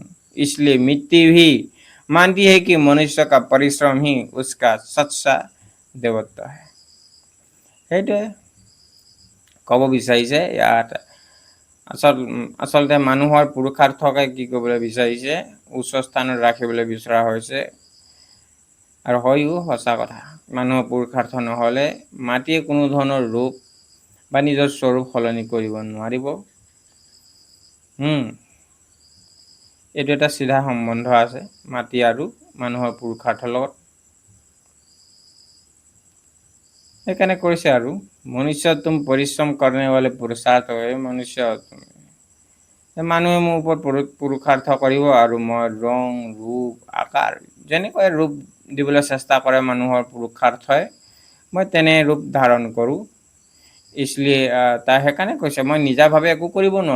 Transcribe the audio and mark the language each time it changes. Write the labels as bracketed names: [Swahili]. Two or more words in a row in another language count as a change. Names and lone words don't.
[Hindi] इसलिए मिट्टी भी मानती है कि मनुष्य का परिश्रम ही उसका सच्चा देवत्व है। [Assamese] সেইটোৱে ক'ব বিচাৰিছে ইয়াত। আচলতে মানুহৰ পুৰুষাৰ্থকে কি ক'বলৈ বিচাৰিছে, উচ্চ স্থানত ৰাখিবলৈ বিচৰা হৈছে। আৰু হয়ও সঁচা কথা, মানুহৰ পুৰুষাৰ্থ নহ'লে মাটিয়ে কোনো ধৰণৰ ৰূপ বা নিজৰ স্বৰূপ সলনি কৰিব নোৱাৰিব। এইটো এটা চিধা সম্বন্ধ আছে মাটি আৰু মানুহৰ পুৰুষাৰ্থৰ লগত। সেইকাৰণে কৈছে আৰু [Hindi] मनुष्य तुम परिश्रम करने वाले पुरुषार्थ [Assamese] হয়, মনুষ্য মানুহে মোৰ ওপৰত পুৰুষাৰ্থ কৰিব আৰু মই ৰং, ৰূপ, আকাৰ যেনেকৈ ৰূপ দিবলৈ চেষ্টা কৰে মানুহৰ পুৰুষাৰ্থই, মই তেনে ৰূপ ধাৰণ কৰোঁ। इसलिए তাই সেইকাৰণে কৈছে মই নিজাভাৱে একো কৰিব নোৱাৰোঁ।